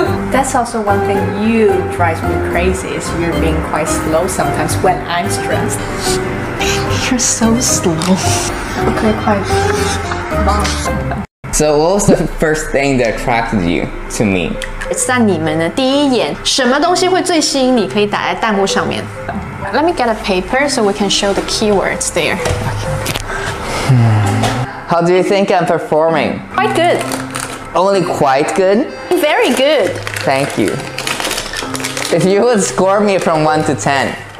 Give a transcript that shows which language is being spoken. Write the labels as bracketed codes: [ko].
[en] That's also one thing you drives me crazy, is you're being quite slow sometimes when I'm stressed. You're so slow. Okay, quite long. So what was the first thing that attracted you to me? [zh] 在你们的第一眼，什么东西会最吸引你？可以打在弹幕上面。 [en] Let me get a paper so we can show the keywords there. How do you think I'm performing? Quite good. Only quite good? Very good. Thank you. If you would score me from 1 to 10.